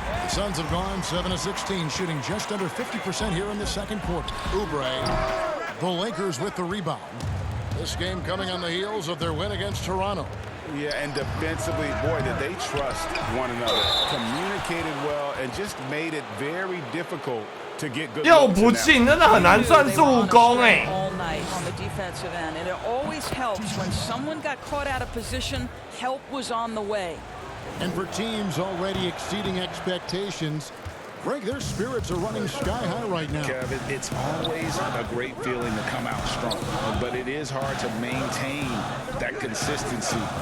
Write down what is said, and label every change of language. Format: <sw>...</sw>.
<en>The Suns have gone 7 of 16, shooting just under 50% here in the second quarter. Oubre, the Lakers with the rebound. This game coming on the heels of their win against Toronto. Yeah, and defensively, boy, did they trust one another. Communicated well and just made it very difficult to get good.</en> <zh>又不进，真的很难算助攻哎。</zh> <en>All night on the defensive end, and it always helps when someone got caught out of position. Help was on the way. And for teams already exceeding expectations, Greg, their spirits are running sky high right now. Kevin, it's always a great feeling to come out strong, but it is hard to maintain that consistency.</en>